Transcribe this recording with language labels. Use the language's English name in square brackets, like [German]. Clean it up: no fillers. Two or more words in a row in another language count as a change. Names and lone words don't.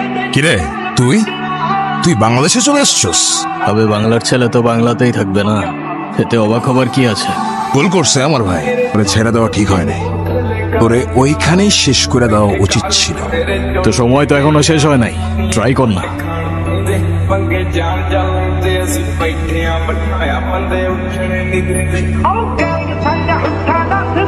[Bangla] কিরে তুই তুই বাংলাদেশে চলে আসছস? তবে বাংলার ছেলে তো বাংলাতেই থাকবে না, এতে অবাক হবার কি আছে? ভুল করছে আমার ভাই, ওরে ছেড়ে দেওয়া ঠিক হয় নাই, ওরে ওইখানেই শেষ করে দেওয়া উচিত ছিল। তো সময় তো এখনো শেষ হয় নাই, ট্রাই কর না। [Hindi] पंगे जान जाते [Punjabi] ਅਸੀਂ ਬੈਠੇ ਆ ਬਿਠਾਇਆ ਬੰਦੇ ਉੱਠਣੇ ਨਹੀਂ ਦਿੰਦੇ